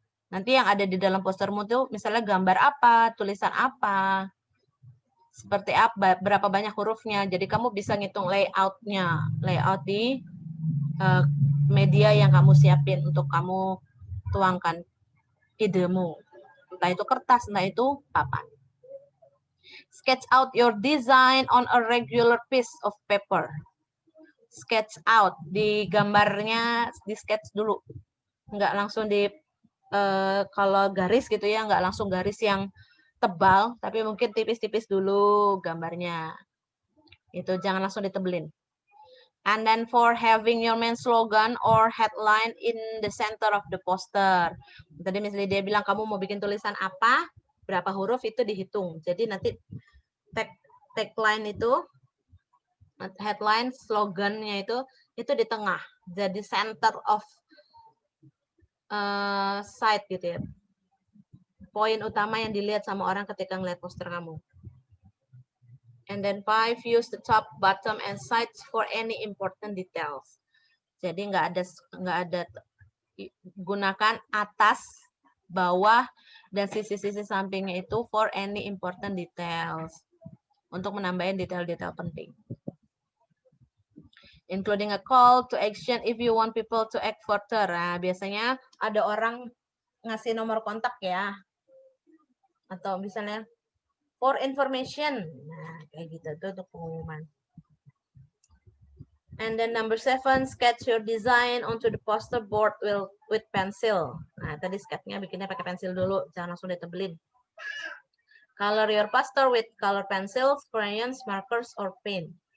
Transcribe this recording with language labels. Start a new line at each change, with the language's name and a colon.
Indonesian: Nanti yang ada di dalam postermu tuh misalnya gambar apa, tulisan apa, seperti apa, berapa banyak hurufnya. Jadi kamu bisa ngitung layout-nya, layout di media yang kamu siapin untuk kamu tuangkan idemu. Entah itu kertas, entah itu papan.
English: Sketch out your design on a regular piece of paper. Sketch out,
Indonesian: di gambarnya di sketch dulu. Nggak langsung kalau garis gitu ya, nggak langsung garis yang tebal, tapi mungkin tipis-tipis dulu gambarnya. Itu jangan langsung ditebelin.
English: And then for having your main slogan or headline in the center of the poster.
Indonesian: Tadi misalnya dia bilang kamu mau bikin tulisan apa, berapa huruf itu dihitung. Jadi nanti tagline itu, headline, slogannya itu di tengah. Jadi
English: center of site
Indonesian: gitu ya. Poin utama yang dilihat sama orang ketika ngeliat poster kamu.
English: And then 5, use the top, bottom, and sides for any important details.
Indonesian: Jadi nggak ada gunakan atas, bawah, dan sisi-sisi sampingnya itu
English: for any important details.
Indonesian: Untuk menambahin detail-detail penting.
English: Including a call to action if you want people to act further.
Indonesian: Nah, biasanya ada orang ngasih nomor kontak ya. Atau misalnya
English: for information.
Indonesian: Nah, kayak gitu tuh untuk pengumuman.
English: And then number 7, sketch your design onto the poster board with pencil.
Indonesian: Nah, tadi sketchnya bikinnya pakai pensil dulu, jangan langsung ditebelin.
English: Color your poster with color pencils, crayons, markers, or paint.